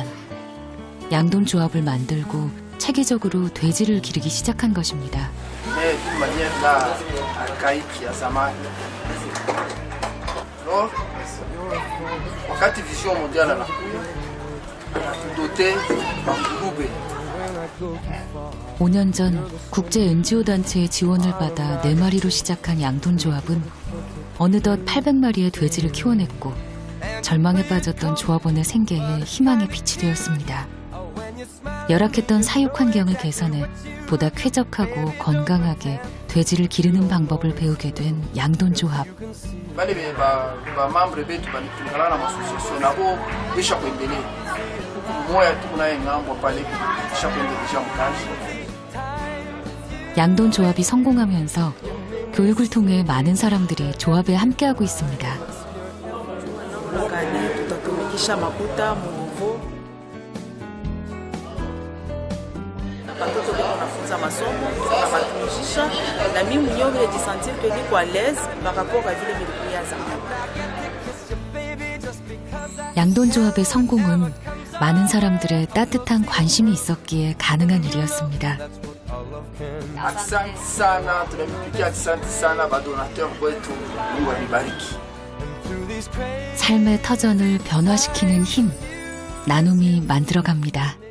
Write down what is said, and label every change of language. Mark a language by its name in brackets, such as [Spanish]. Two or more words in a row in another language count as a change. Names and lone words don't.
[Korean] 양돈조합을 만들고 체계적으로 돼지를 기르기 시작한 것입니다. [Swahili] wakati vision mondiale na doté groupe [Korean] 5년 전 국제 NGO 단체의 지원을 받아 4마리로 시작한 양돈조합은 어느덧 800마리의 돼지를 키워냈고 절망에 빠졌던 조합원의 생계에 희망의 빛이 되었습니다. 열악했던 사육 환경을 개선해 보다 쾌적하고 건강하게 돼지를 기르는 방법을 배우게 된 양돈조합. 양돈조합이 성공하면서 교육을 통해 많은 사람들이 조합에 함께하고 있습니다. [Swahili] Watoto wako wanafunza masomo, tunawatumikisha na mimi mwenyewe nijisentir que niko [French] à l'aise par rapport à [Swahili] vile nilikuwa zamani. [Korean] 양돈조합의 성공은 많은 사람들의 따뜻한 관심이 있었기에 가능한 일이었습니다. [Swahili] Asante sana, tunampigia asante sana madonateur wetu. Mungu awabariki. [Korean] 삶의 터전을 변화시키는 힘, 나눔이 만들어갑니다.